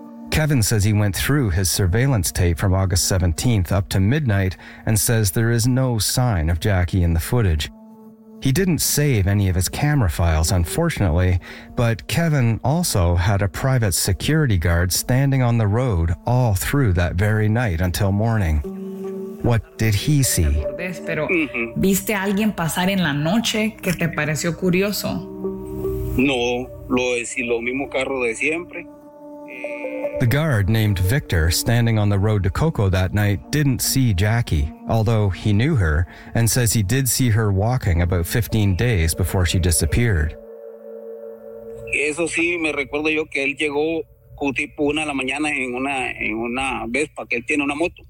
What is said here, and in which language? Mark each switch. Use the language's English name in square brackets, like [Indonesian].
[English] Kevin says he went through his surveillance tape from August 17th up to midnight and says there is no sign of Jackie in the footage. He didn't save any of his camera files, unfortunately, but Kevin also had a private security guard standing on the road all through that very night until morning. What did he see? [Spanish] ¿Viste a alguien pasar en la noche que te pareció curioso? No, lo es lo mismo carro de siempre. [English] The guard named Victor, standing on the road to Coco that night, didn't see Jackie, although he knew her and says he did see her walking about 15 days before she disappeared. [Spanish] Eso sí, me recuerdo yo que él llegó tipo una de la mañana en una Vespa, que él tiene una moto.